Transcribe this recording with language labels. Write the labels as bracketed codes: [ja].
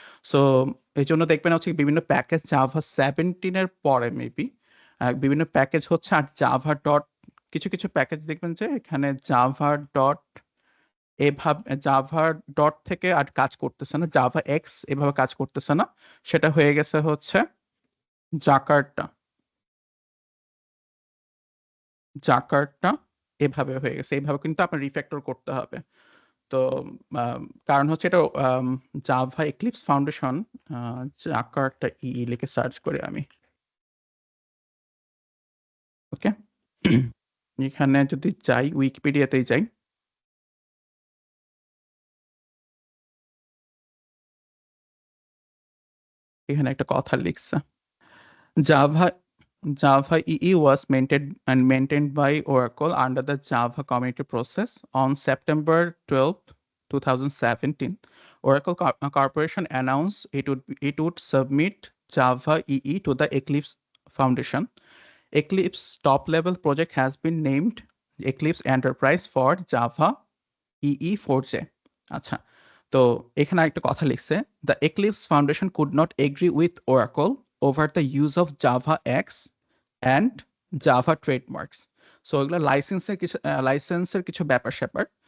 [bn] So এই জন্য দেখবেন হচ্ছে বিভিন্ন প্যাকেজ জাভা 17-এর পরে মেবি বিভিন্ন প্যাকেজ হচ্ছে, আর জাভা ডট কিছু কিছু প্যাকেজ দেখবেন যে এখানে জাভা ডট এভাবে জাভা ডট থেকে আর কাজ করতেছে না, জাভা এক্স এভাবে কাজ করতেছে না, সেটা হয়ে গেছে হচ্ছে জাকার্টা জাকার্টা এভাবে হয়ে গেছে, এইভাবে কিন্তু আপনার রিফ্যাক্টর করতে হবে। তো আম, কারণ হচ্ছে এটা জাভা এক্লিপস ফাউন্ডেশন, জাকার্টা লিখে সার্চ করি আমি। ওকে, এখানে যদি যাই উইকিপিডিয়াতেই যাই, এখানে একটা কথা লিখছে, Java [en] Java EE was maintained by Oracle under the Java Community Process on September 12, 2017. Oracle Corporation announced it would submit Java EE to the Eclipse Foundation. Eclipse top-level project has been named Eclipse Enterprise for Java EE 4J. [bn] আচ্ছা, তো এখানে একটা কথা লিখছে, [en] the Eclipse Foundation could not agree with Oracle over the use of Java X and Java trademarks. [bn] So এগুলো লাইসেন্সের কিছু ব্যাপার-স্যাপার।